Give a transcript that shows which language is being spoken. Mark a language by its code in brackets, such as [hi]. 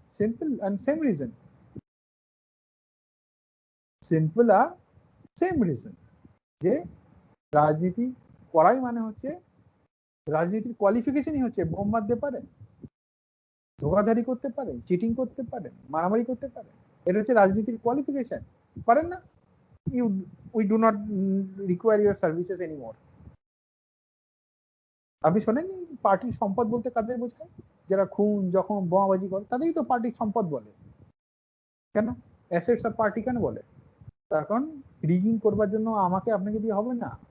[en] simple and same reason, [bn] simple আর same reason, যে রাজনীতি করাই মানে হচ্ছে, রাজনীতির কোয়ালিফিকেশনই হচ্ছে বোম মারতে পারেন, ধোকাধারি করতে পারেন, চিটিং করতে পারেন, মারামারি করতে পারেন, এটা হচ্ছে রাজনীতির কোয়ালিফিকেশন। পারেন না, [en] we do not require your services anymore. [bn] আপনি শোনেননি পার্টির সম্পদ বলতে কাদের বোঝায়? যারা খুন, জখম, বোমাবাজি করে তাদেরই তো পার্টির সম্পদ বলে। কেন অ্যাসেটস অফ পার্টি কেন বলে? তখন রিগিং করবার জন্য আমাকে আপনাকে দিয়ে হবে না।